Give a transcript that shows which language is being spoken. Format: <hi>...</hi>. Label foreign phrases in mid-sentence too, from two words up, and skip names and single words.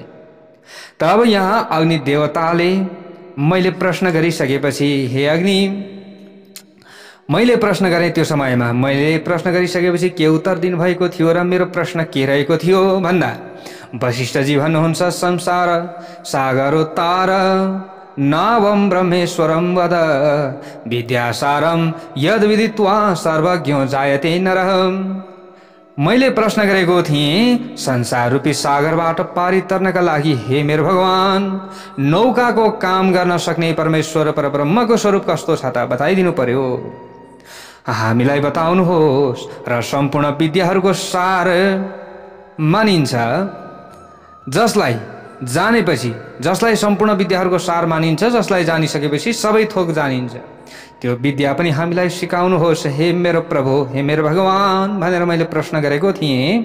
<ne>तब यहाँ अग्नि देवताले मैले प्रश्न गरिसकेपछि हे अग्नि मैले प्रश्न गरेँ, त्यो समयमा मैले प्रश्न गरिसकेपछि के उत्तर दिनुभएको थियो र मेरो प्रश्न के रहेको थियो भन्दा वशिष्ठजी भन्नुहुन्छ</ne> <sa>संसार सागरोत्तार नावम ब्रह्मेश्वरम वद विद्यासारम यद विदित्वा सर्वज्ञो जायते नरः।</sa> <ne>मैले प्रश्न गरेको थिएँ संसार रूपी सागरबाट पारी तर्नका लागि हे मेरो भगवान नौकाको काम गर्न सक्ने परमेश्वर परब्रह्मको स्वरूप कस्तो छ त बताइदिनु पर्यो, हामीलाई बताउनुहोस्। र सम्पूर्ण विद्याहरूको सार मानिन्छ, जसलाई जानेपछि, जसलाई सम्पूर्ण विद्याहरूको सार मानिन्छ, जसलाई जानिसकेपछि सबै थोक जानिन्छ, त्यो विद्या पनि हामीलाई सिकाउनुहोस् हे मेरो प्रभु, हे मेरो भगवान भनेर मैले प्रश्न गरेको थिएँ।</ne>